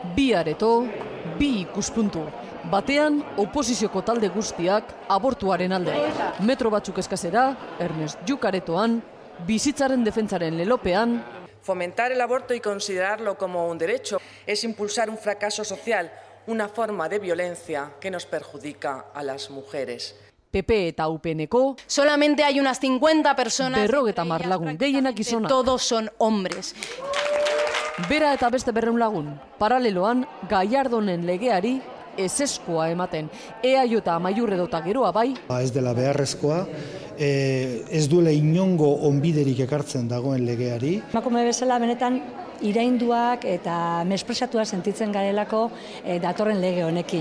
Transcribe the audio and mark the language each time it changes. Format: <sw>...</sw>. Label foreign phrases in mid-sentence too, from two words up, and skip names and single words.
<eu>Bi areto, bi ikuspuntu. Batean, oposizioko talde guztiak abortuaren alde. Metro batzuk eskazera, Ernest Lluch aretoan, bizitzaren defentsaren lelopean.</eu> <es>Fomentar el aborto y considerarlo como un derecho es impulsar un fracaso social, una forma de violencia que nos perjudica a las mujeres.</es> <eu>PP eta UPNeko</eu> <es>solamente hay unas 50 personas.</es> <eu>50 lagun, gehienak gizonak.</eu> <es>Todos son hombres.</es> <eu>Bera eta beste 200 lagun, paraleloan Gallardonen legeari ezeskoa ematen. EAJ Amaiur edota geroa bai. Ez dela beharrezkoa, ez duela inongo onbiderik ekartzen dagoen legeari. Emakume bezala benetan irainduak eta mesprezatuak sentitzen garelako datorren lege honekin.</eu>